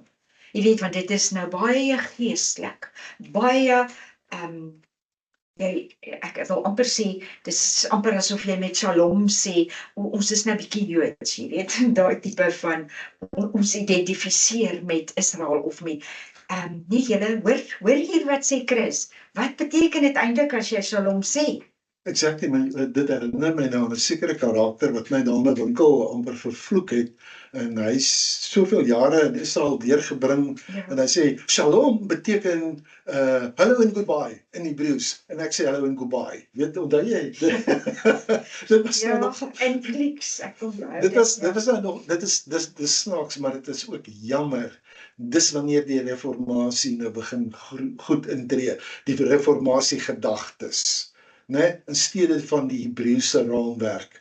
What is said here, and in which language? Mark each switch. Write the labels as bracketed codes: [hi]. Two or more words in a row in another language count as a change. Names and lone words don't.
[af] Jy weet, want dit is nou baie geestelik, baie ek wil amper sê, dis amper asof jy met Shalom sê, ons is nou bietjie Joods, jy weet, daai tipe van, ons identifiseer met Israel of met, nie julle, hoor hier wat sê Chris, wat beteken dit eintlik as jy Shalom sê? Exactly, dit herinner my nou aan 'n sekere karakter wat my daar met winkel amper vervloek het, en hy is soveel jare in Israel deurgebring, en hy sê, Shalom beteken [en] hello and goodbye [af] in Hebreëus, en ek sê [en] hello and goodbye, [af] weet, onthou jy? Dit was nog, in Grieks, ek kom dis snaaks, maar dit is ook jammer. Dis wanneer die reformatie nou begin goed intree, die reformatie gedagtes, né, in steede van die Hebreëse raamwerk.